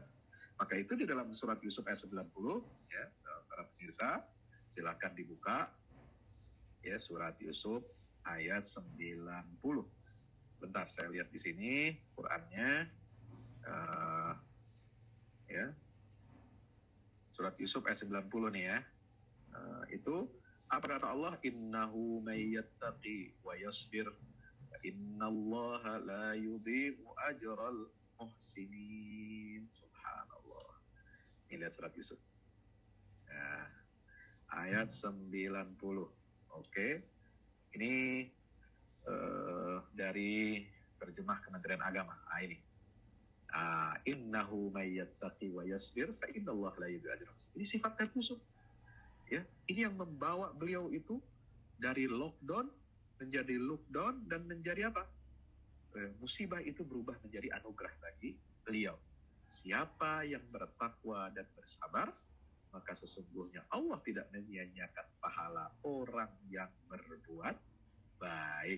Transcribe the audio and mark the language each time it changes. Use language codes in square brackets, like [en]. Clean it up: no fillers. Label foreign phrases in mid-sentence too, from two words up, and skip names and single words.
[id] Maka itu di dalam surat Yusuf ayat 90, ya, para pemirsa, silakan dibuka, ya, surat Yusuf ayat 90. Bentar, saya lihat di sini Qurannya, ya, surat Yusuf ayat 90 nih, ya. Itu apa kata Allah? [ar] إنه من يتق ويصبر إن الله لا يضيع أجر المحسنين. [id] Subhanallah. Ini lihat surat Yusuf. Nah, ayat 90. Oke. Ini dari terjemah Kementerian Agama. Ini. [ar] إنه من يتق ويصبر فإن الله لا يضيع أجر المحسنين. [id] Ini sifat Nabi Yusuf. Ya, ini yang membawa beliau itu dari lockdown menjadi lockdown dan menjadi apa? Musibah itu berubah menjadi anugerah bagi beliau. Siapa yang bertakwa dan bersabar, maka sesungguhnya Allah tidak menyia-nyiakan pahala orang yang berbuat baik.